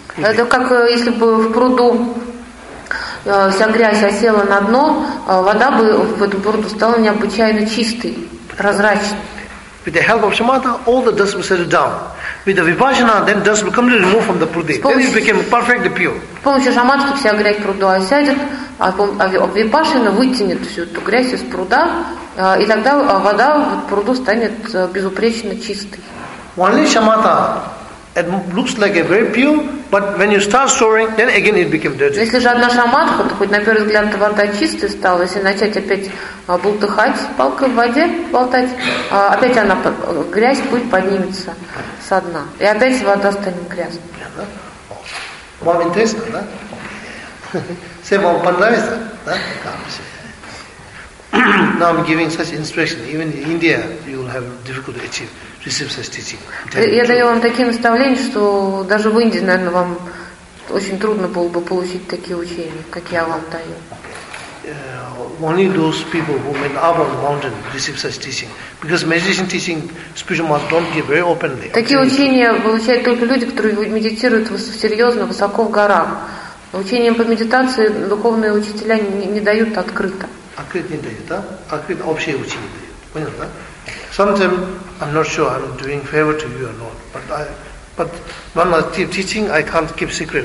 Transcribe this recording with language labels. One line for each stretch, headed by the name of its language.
Russian: Это как если бы в пруду вся грязь осела на дно, вода бы в этом пруду стала необычайно чистой, прозрачной.
English: With the help of shamatha, all the dust will settle down. With the vipassana, then dust will completely remove from the pruddhi. Then it became perfectly pure.
Russian: С помощью шаматхи вся грязь пруду осядет, а випашина вытянет всю эту грязь из пруда, и тогда вода в пруду станет безупречно чистой.
English: Only shamatha, it looks like a very pure, but when you start storing, then again it becomes dirty.
Russian: Если же одна шаматха, то хоть на первый взгляд вода чистая стала, если начать опять бултыхать палкой в воде, болтать, опять она грязь будет поднимется с дна, и опять вода станет грязной. Вам интересно, да? Все вам понравится, да?
English: Now I'm giving such instruction. Even in India, you will have difficulty achieve.
Russian: Я даю вам такие наставления, что даже в Индии, наверное, вам очень трудно было бы получить такие учения, как я вам даю.
English: Only those people who went up on the mountain receive such teaching, because meditation teaching spiritual master don't give very openly.
Russian: Такие учения получают только люди, которые медитируют серьезно, высоко в горах. Учения по медитации духовные учителя не дают открыто. Открыто не дают, да? Открыто общее учение дают. Понял, да?
English: Sometimes I'm not sure I'm doing favor to you or not, but when I keep teaching, I can't keep secret.